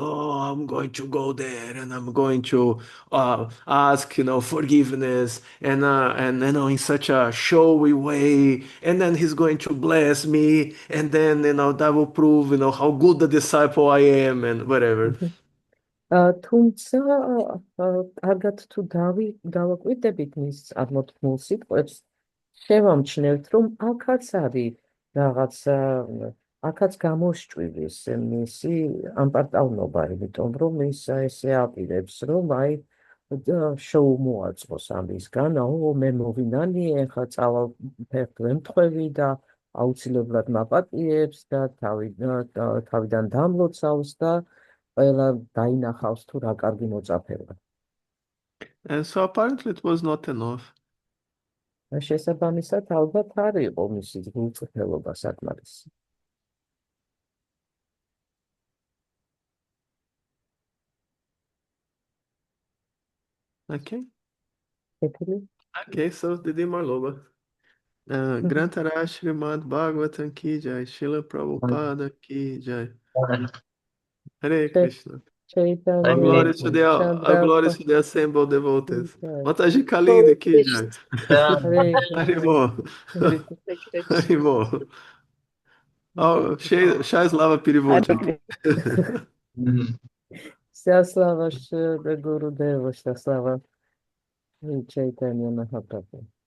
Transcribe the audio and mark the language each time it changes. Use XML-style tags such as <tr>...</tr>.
<en>Oh, I'm going to go there and I'm going to ask, forgiveness and in such a showy way. And then he's going to bless me. And then, that will prove, how good a disciple I am and whatever.</en> <ka>თუმცა კარგად თუ დავაკვირდებით მის წარმოთქმულ სიტყვებს, შევამჩნევთ, რომ აქაც არის რაღაცა, აქაც გამოსჭვივის მისი ამპარტავნობა, იმიტომ რომ ის ესე აპირებს, რომ შოუ მოაწყოს ამისგან, მე მოვინანიე, ახლა წავალ ფეხს ვემთხვევი და აუცილებლად მაპატიებს და თავიდან დამლოცავს და ყველა დაინახავს თუ რა კარგი მოწაფეა.</ka> <en>And so apparently it was not enough.</en> <ka>შესაბამისად, ალბათ არ იყო მისი გულწრფელობა საკმარისი.</ka> <en>Okay.</en> <ka>ეთილი?</ka> <en>Okay, so</en> <ka>Didi Marloba.</ka> <en>Grantaraj Srimad Bhagavatam ki jai, Srila Prabhupada ki jai. Hare Krishna. All glories to the assembled devotees. Mataji Kalindi ki jai. Haribol. Haribol.</en> <ru>Oh, Shai Slava Переводчик. Вся слава Гурудеву, вся слава Chaitanya Mahaprabhu.</ru>